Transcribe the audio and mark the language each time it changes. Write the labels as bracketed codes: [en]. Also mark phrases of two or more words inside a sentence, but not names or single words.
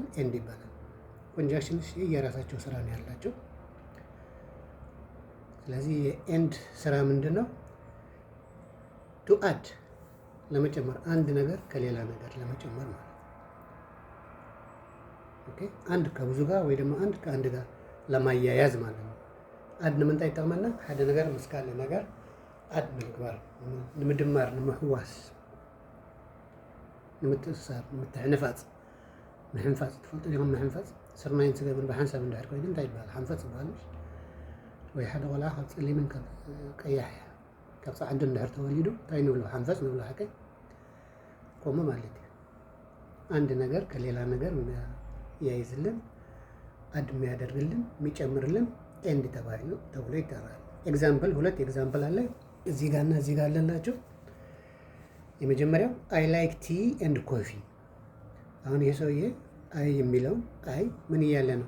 [am] ኤንድ ይባላል። ኮንጃክሽንስ የራሳቸው ስራ ነው ያላቸው። ስለዚህ የኤንድ ስራ ምንድን ነው? [en] to add [am] ለመጨመር አንድ ነገር ከሌላ ነገር ለመጨመር ማለት ነው። ኦኬ አንድ ከብዙ ጋር ወይ ደግሞ አንድ ከአንድ ጋር ለማያያዝ ማለት ነው። [ti] አድ ንምንታይ ይጠቅመና? ሓደ ነገር ምስ ካልእ ነገር አድ ንምግባር ንምድማር ንምሕዋስ ንምትእስሳር ንምትሕንፋፅ ምሕንፋፅ ትፈልጡ ዲኹም? ምሕንፋፅ ስርናይን ስገምን ብሓንሳብ እንድሕር ኮይኑ እንታይ ይበሃል? ሓንፈፅ ይበሃል። ወይ ሓደ ቆልዓ ካብ ፀሊምን ካብ ቀያሕ ካብ ፃዕዱ እንድሕር ተወሊዱ እንታይ ንብሎ? ሓንፈፅ ንብሎ። ሓቀይ ከምኡ ማለት እዩ። [am] አንድ ነገር ከሌላ ነገር የሚያይዝልን አድ የሚያደርግልን የሚጨምርልን ኤንድ ተብሎ ይጠራል። ኤግዛምፕል ሁለት ኤግዛምፕል አለ እዚህ ጋር እና እዚህ ጋር አለላቸው። የመጀመሪያው [en] I like tea and coffee። [am] አሁን ይሄ ሰውዬ አይ የሚለው አይ ምን እያለ ነው?